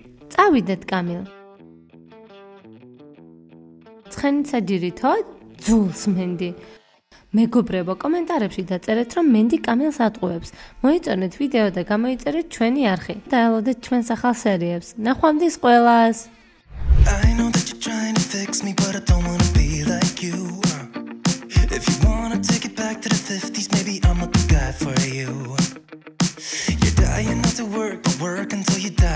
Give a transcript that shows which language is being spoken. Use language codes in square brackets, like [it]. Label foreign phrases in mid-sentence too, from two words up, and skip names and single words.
[ka] წავიდეთ, კამილ. ცხენით საჯირითოთ? ძულს, მენდი. მეგობრებო, კომენტარებში დაწერეთ, რომ მენდი კამილს ატყუებს. მოიწონეთ ვიდეო და გამოიწერეთ ჩვენი არხი. დაელოდეთ ჩვენს ახალ სერიებს. ნახვამდის ყველას! [en] I know that you're trying to fix me, but I don't wanna be like you. If you wanna take it back to the 50s, maybe I'm not the guy for you. You're dying not to work, but work until you